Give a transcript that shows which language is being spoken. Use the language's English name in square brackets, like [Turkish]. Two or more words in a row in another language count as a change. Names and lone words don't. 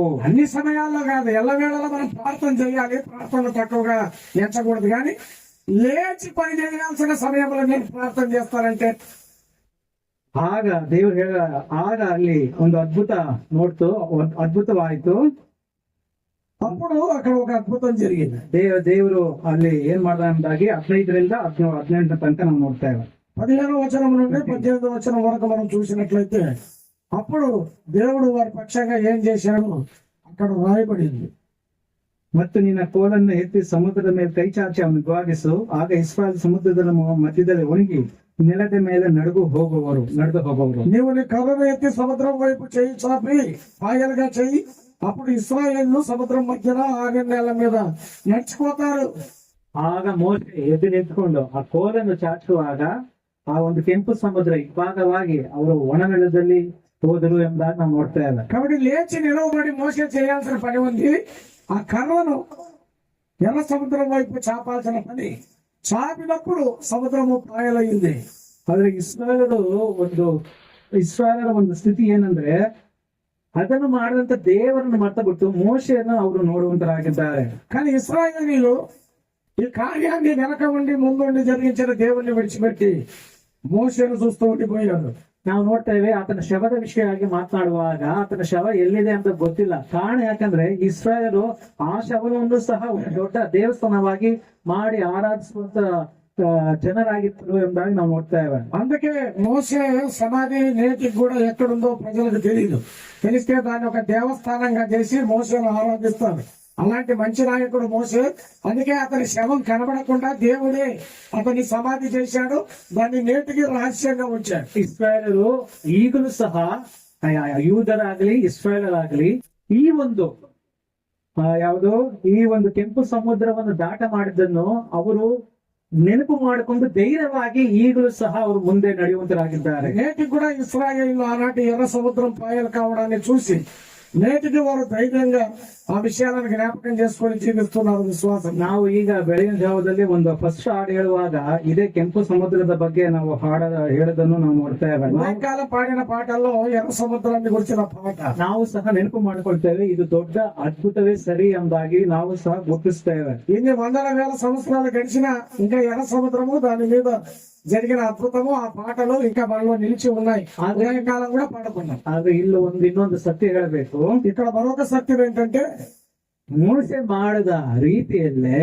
[Telugu] అన్ని సమయాల్లో కాదు, ఎల్ల వేళలో మనం ప్రార్థన చేయాలి. ప్రార్థన తక్కువగా ఎంచకూడదు, కానీ లేచి పని చేయాల్సిన సమయంలో నేను ప్రార్థన చేస్తానంటే [Kannada] ಆಗ ದೇವರು ಆಗ ಅಲ್ಲಿ ಒಂದು ಅದ್ಭುತವಾಯಿತು. [Telugu] అప్పుడు అక్కడ ఒక అద్భుతం జరిగింది. [Kannada] ದೇವರು ಅಲ್ಲಿ ಏನ್ ಮಾಡ್ದಂದಾಗಿ 15ರಿಂದ 18 ತನಕ ನಾವು ನೋಡ್ತಾ ಇದ್ದೇವೆ. [Telugu] 15వ వచనం నుండి 18వ వచనం వరకు మనం చూసినట్లయితే అప్పుడు దేవుడు వారి పక్షంగా ఏం చేశాడు అక్కడ రాయబడింది. [Kannada] ಮತ್ತು ನಿನ್ನ ಕೋಲನ್ನು ಎತ್ತಿ ಸಮುದ್ರದ ಮೇಲೆ ಕೈ ಚಾಚಿ ಅವನು ಗಾಗಿಸು, ಆಗ ಇಸ್ರಾಯೇಲ್ ಸಮುದ್ರದ ಮಧ್ಯದಲ್ಲಿ ಒಣಗಿ ನೆಲದ ಮೇಲೆ ನಡೆದು ಹೋಗುವರು. [Telugu] నీవు నీ కర్రను ఎత్తి సముద్రం వైపు చేయి చాపి పాయలుగా చెయ్యి, అప్పుడు ఇశ్రాయేలు సముద్రం మధ్యన 6 నెలల మీద నడిచిపోతారు. [Kannada] ಆಗ ಮೋಶೆ ಎದ್ದು ನಿಂತ್ಕೊಂಡು ಆ ಕೋಲನ್ನು ಚಾಚುವಾಗ ಆ ಒಂದು ಕೆಂಪು ಸಮುದ್ರ ಇಬ್ಬಾಗವಾಗಿ ಅವರು ಒಣನೆಲದಲ್ಲಿ ಹೋದರು ಎಂಬುದಾಗಿ ನಾವು ನೋಡ್ತಾ ಇದ್ದೇವೆ. [Telugu] కాబట్టి లేచి నిలవబడి మోసే చేయాల్సిన పని ఉంది. ఆ కర్రను ఎర్ర సముద్రం వైపు చాపాల్సిన పని. చాపినప్పుడు సముద్రము పాయలయ్యింది. [Kannada] ಆದ್ರೆ ಇಸ್ರಾಯೇಲರ ಒಂದು ಸ್ಥಿತಿ ಏನಂದ್ರೆ, ಅದನ್ನು ಮಾಡಿದಂತ ದೇವರನ್ನು ಮರ್ತ ಬಿಟ್ಟು ಮೋಶೆಯನ್ನು ಅವರು ನೋಡುವಂತರಾಗಿದ್ದಾರೆ. [Telugu] కానీ ఇశ్రాయేలీయులు ఈ కార్యాన్ని వెనక ఉండి ముందుండి జరిగించిన దేవుణ్ణి విడిచిపెట్టి మోషేను చూస్తూ ఉండిపోయారు. [Kannada] ನಾವು ನೋಡ್ತೇವೆ ಆತನ ಶವದ ವಿಷಯವಾಗಿ ಮಾತನಾಡುವಾಗ ಆತನ ಶವ ಎಲ್ಲಿದೆ ಅಂತ ಗೊತ್ತಿಲ್ಲ. ಕಾರಣ ಯಾಕಂದ್ರೆ ಇಸ್ರಾಯೇಲರು ಆ ಶವವನ್ನು ಸಹ ಒಂದು ದೊಡ್ಡ ದೇವಸ್ಥಾನವಾಗಿ ಮಾಡಿ ಆರಾಧಿಸುವಂತ ಜನರಾಗಿತ್ತು ಎಂಬುದಾಗಿ ನಾವು ನೋಡ್ತಾ ಇದ್ದೇವೆ. [Telugu] అందుకే మోషే సమాధి నేటికి కూడా ఎక్కడుందో ప్రజలకు తెలియదు. తెలిస్తే దాన్ని ఒక దేవస్థానంగా చేసి మోషేను ఆరాధిస్తారు. అలాంటి మంచి నాయకుడు మోషే. అందుకే అతని శవం కనబడకుండా దేవుడే అతని సమాధి చేశాడు. దాన్ని నేటికి రహస్యంగా ఉంచాడు. [Kannada] ಇಸ್ರಾಯೇಲರು ಈಗಲೂ ಸಹ ಯೂದರಾಗ್ಲಿ ಇಸ್ರಾಯೇಲರಾಗ್ಲಿ ಈ ಒಂದು ಈ ಒಂದು ಕೆಂಪು ಸಮುದ್ರವನ್ನು ದಾಟ ಮಾಡಿದ್ದನ್ನು ಅವರು ನೆನಪು ಮಾಡಿಕೊಂಡು ಧೈರ್ಯವಾಗಿ ಈಗಲೂ ಸಹ ಅವರು ಮುಂದೆ ನಡೆಯುವಂತರಾಗಿದ್ದಾರೆ. [Telugu] నేటికి కూడా ఇశ్రాయేలు ఆనాటి ఎర్ర సముద్రం పాయలు కావడాన్ని చూసి నేటికి వారు ధైర్యంగా ఆ విషయాలను జ్ఞాపకం చేసుకొని జీవిస్తున్నారు విశ్వాసం. [Kannada] ನಾವು ಈಗ ಬೆಳಗಿನ ಜಾವದಲ್ಲಿ ಒಂದು ಫಸ್ಟ್ ಹಾಡು ಹೇಳುವಾಗ ಇದೇ ಕೆಂಪು ಸಮುದ್ರದ ಬಗ್ಗೆ ನಾವು ಹೇಳೋದನ್ನು ನಾವು ನೋಡ್ತಾ ಇದ್ದೇವೆ. [Telugu] సాయంకాల పాడిన ಪಾಠల్లో ఎర్ర సముద్రాన్ని గురించిన పాట [Kannada] ನಾವು ಸಹ ನೆನಪು ಮಾಡಿಕೊಳ್ತೇವೆ. ಇದು ದೊಡ್ಡ ಅದ್ಭುತವೇ ಸರಿ ಎಂಬುದಾಗಿ ನಾವು ಸಹ ಗುರುತಿಸ್ತೇವೆ. [Telugu] ఇన్ని వందల వేల సంవత్సరాలు గడిచినా ఇంకా ఎర్ర సముద్రము దాని మీద జరిగిన అద్భుతము ఆ పాటలు ఇంకా మనలో నిలిచి ఉన్నాయి. కాలం కూడా పాడుకున్నాం. [Kannada] ಆದ್ರೆ ಇನ್ನೊಂದು ಸತ್ಯ ಹೇಳಬೇಕು. [Telugu] ఇక్కడ మరొక సత్యం ఏంటంటే, [Kannada] ಮೋಸೆ ಮಾಡಿದ ರೀತಿಯಲ್ಲೇ